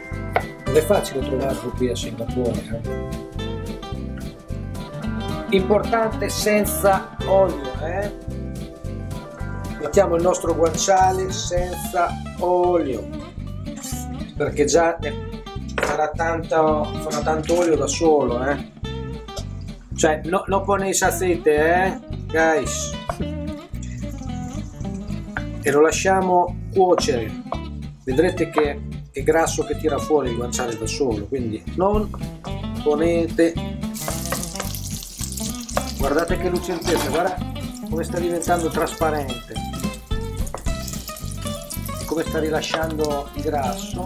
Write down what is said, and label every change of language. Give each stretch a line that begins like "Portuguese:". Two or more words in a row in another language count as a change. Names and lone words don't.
Italian: Non è facile trovarlo qui a Singapore. Importante senza olio, Mettiamo il nostro guanciale senza olio, perché già farà tanto olio da solo, Cioè,
Spanish: no ponéis aceite, guys.
Italian: E lo lasciamo cuocere. Vedrete che è grasso che tira fuori il guanciale da solo, quindi non ponete. Guardate che lucentezza, guarda come sta diventando trasparente, come sta rilasciando il grasso.